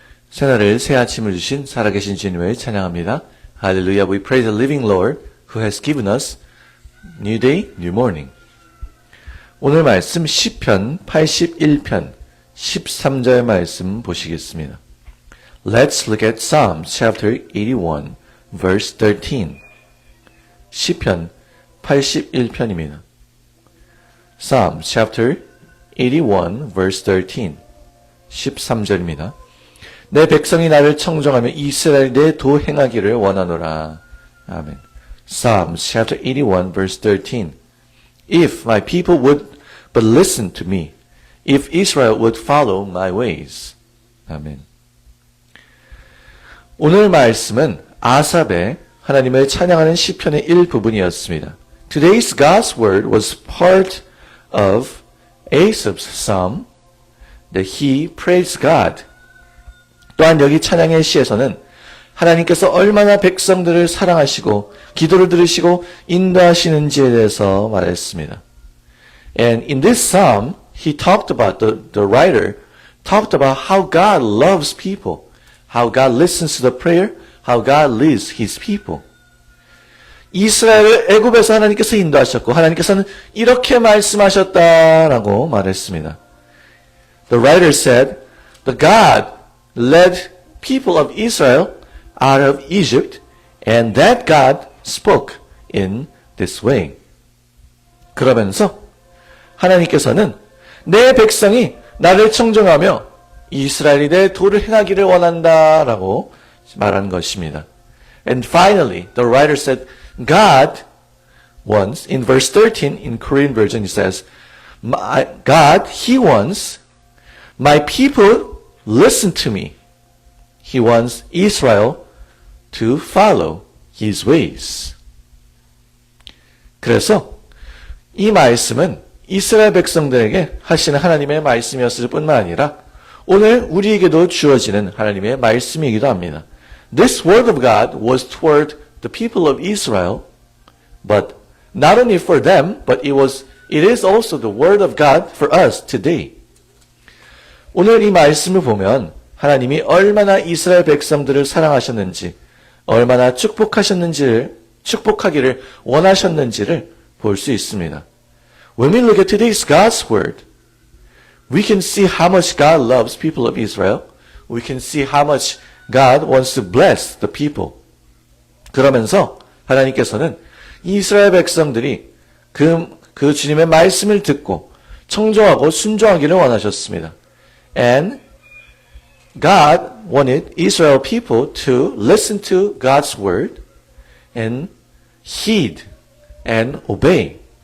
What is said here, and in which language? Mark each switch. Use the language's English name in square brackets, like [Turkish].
[Korean] 새날을 새 아침을 주신 살아계신 주님을 찬양합니다. 할렐루야. [English] We praise the living Lord who has given us new day, new morning. [Korean] 오늘 말씀 시편 81편 13절 말씀 보시겠습니다. [English] Let's look at Psalms chapter 81 verse 13. [Korean] 시편 81편입니다. [English] Psalms chapter 81 verse 13. [Korean] 13절입니다. 내 백성이 나를 청정하며 이스라엘 내 도 행하기를 원하노라. [English] 아멘. Psalms chapter 81 verse 13. If my people would but listen to me, if Israel would follow my ways. [Korean] 아멘. 오늘 말씀은 아삽의 하나님을 찬양하는 시편의 일부분이었습니다. [English] Today's God's word was part of Asaph's psalm that he praised God. [Korean] 또한 여기 찬양의 시에서는 하나님께서 얼마나 백성들을 사랑하시고 기도를 들으시고 인도하시는지에 대해서 말했습니다. [English] And in this psalm, he talked about, the writer talked about how God loves people, how God listens to the prayer, how God leads his people. [Korean] 이스라엘을 애굽에서 하나님께서 인도하셨고 하나님께서는 이렇게 말씀하셨다라고 말했습니다. [English] The writer said, the God led people of Israel out of Egypt, and that God spoke in this way. [Korean] 그러면서 하나님께서는 내 백성이 나를 청정하며 이스라엘이 내 도를 행하기를 원한다라고 말한 것입니다. [English] And finally, the writer said, God wants, in verse 13, in Korean version, it says, God, He wants my people listen to me. He wants Israel to follow His ways. [Korean] 그래서 이 말씀은 이스라엘 백성들에게 하시는 하나님의 말씀이었을 뿐만 아니라 오늘 우리에게도 주어지는 하나님의 말씀이기도 합니다. [English] This word of God was toward the people of Israel, but not only for them, but it is also the word of God for us today. [Korean] 오늘 이 말씀을 보면 하나님이 얼마나 이스라엘 백성들을 사랑하셨는지, 얼마나 축복하기를 원하셨는지를 볼 수 있습니다. [English] When we look at today's God's word, we can see how much God loves people of Israel. We can see how much God wants to bless the people. [Korean] 그러면서 하나님께서는 이스라엘 백성들이 그 주님의 말씀을 듣고 청정하고 순종하기를 원하셨습니다. [English] And God wanted Israel people to listen to God's word and heed and obey.